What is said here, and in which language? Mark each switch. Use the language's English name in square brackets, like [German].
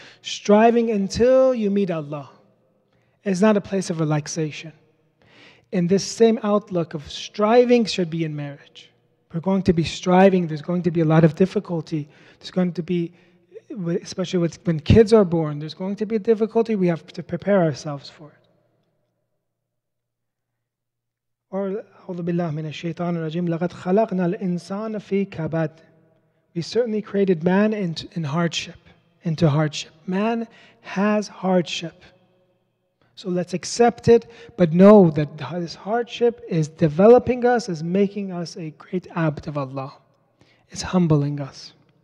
[English] Striving until you meet Allah. It's not a place of relaxation. And this same outlook of striving should be in marriage. We're going to be striving, there's going to be a lot of difficulty. There's going to be, especially when kids are born, there's going to be difficulty, we have to prepare ourselves for it. [Arabic] Or, أعوذ بالله من الشيطان الرجيم لقد خلقنا الإنسان في كبد. [English] We certainly created man into hardship. Man has hardship. So let's accept it, but know that this hardship is developing us, is making us a great abd of Allah. It's humbling us.